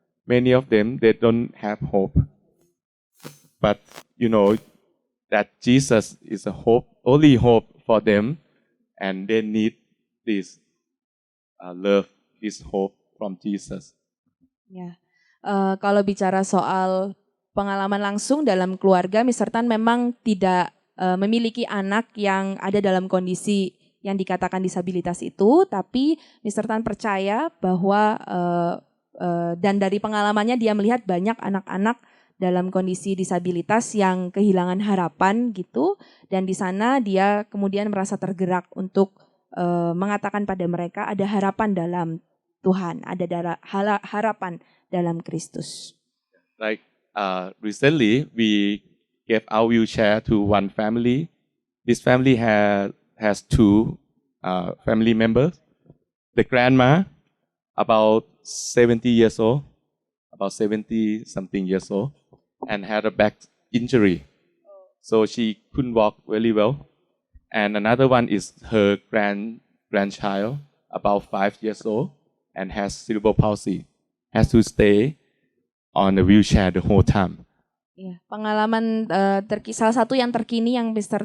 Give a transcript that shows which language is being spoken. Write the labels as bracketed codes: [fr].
[en] Many of them, they don't have hope. But that Jesus is a hope, only hope for them, and they need this love, this hope from Jesus. [id] Ya, kalau bicara soal pengalaman langsung dalam keluarga, Mr. Tan memang tidak memiliki anak yang ada dalam kondisi yang dikatakan disabilitas itu, tapi Mr. Tan percaya bahwa dan dari pengalamannya dia melihat banyak anak-anak dalam kondisi disabilitas yang kehilangan harapan gitu, dan di sana dia kemudian merasa tergerak untuk mengatakan pada mereka ada harapan dalam Tuhan, ada harapan dalam Kristus. [en] Like recently, we gave our wheelchair to one family. This family has two family members. The grandma, about 70 years old, about 70 something years old, and had a back injury. So she couldn't walk really well. And another one is her grandchild, about 5 years old, and has cerebral palsy, has to stay on a wheelchair the whole time. [id] Ya, pengalaman salah satu yang terkini yang Mr.